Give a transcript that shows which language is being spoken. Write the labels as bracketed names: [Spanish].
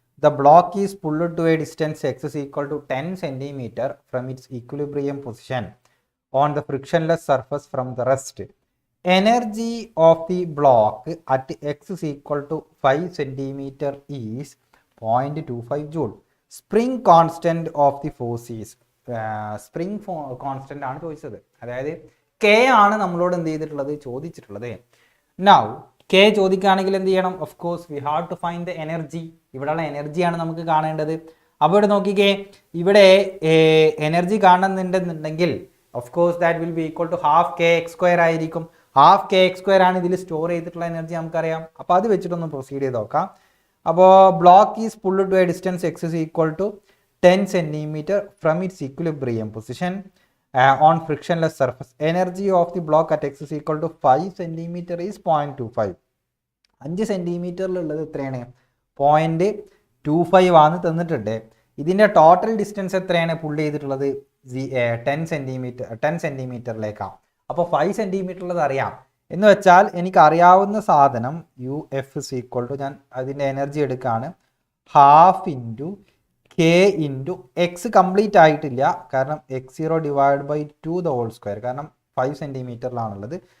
[English] The block is pulled to a distance x is equal to 10 cm from its equilibrium position on the frictionless surface from the rest. Energy of the block at x is equal to 5 cm is 0.25 joule. Spring constant of the force is spring constant [Malayalam] ആണ് ചോദിച്ചത് അതായത് K ആണ് നമ്മളോട് എന്ത് ചെയ്തിട്ടുള്ളത് ചോദിച്ചിട്ടുള്ളത് now K ചോദിക്കുകയാണെങ്കിൽ എന്ത് ചെയ്യണം [English] of course we have to find the energy [Malayalam] ഇവിടെയുള്ള എനർജിയാണ് നമുക്ക് കാണേണ്ടത് അപ്പോൾ ഇവിടെ നോക്കിക്കേ ഇവിടെ [English] energy കാണുന്നുണ്ടെന്നുണ്ടെങ്കിൽ of course that will be equal to half k x square [Malayalam] ആയിരിക്കും ഹാഫ് കെ എക്സ് സ്ക്വയർ ആണ് ഇതിൽ സ്റ്റോർ ചെയ്തിട്ടുള്ള എനർജി നമുക്കറിയാം അപ്പോൾ അത് വെച്ചിട്ടൊന്ന് പ്രൊസീഡ് ചെയ്ത് നോക്കാം അപ്പോൾ [English] Block is pulled to a distance x is equal to 10 cm from its equilibrium position on frictionless surface. Energy of the block at x is equal to 5 cm is 0.25. [Malayalam] 5 സെൻറ്റിമീറ്ററിലുള്ളത് എത്രയാണ് 0.25 ആണ് തന്നിട്ടുണ്ട് ഇതിൻ്റെ ടോട്ടൽ ഡിസ്റ്റൻസ് എത്രയാണ് pull ചെയ്തിട്ടുള്ളത് 10 സെൻറ്റിമീറ്ററിലേക്കാണ് അപ്പോൾ 5 centimetre ഉള്ളത് അറിയാം എന്ന് വെച്ചാൽ എനിക്ക് അറിയാവുന്ന സാധനം U F is equal to, ഞാൻ അതിൻ്റെ എനർജി എടുക്കുകയാണ്, half into K into X complete ആയിട്ടില്ല, കാരണം [English] x0 divide by 2 the whole square, [Malayalam] കാരണം 5 സെൻറ്റിമീറ്ററിലാണുള്ളത്.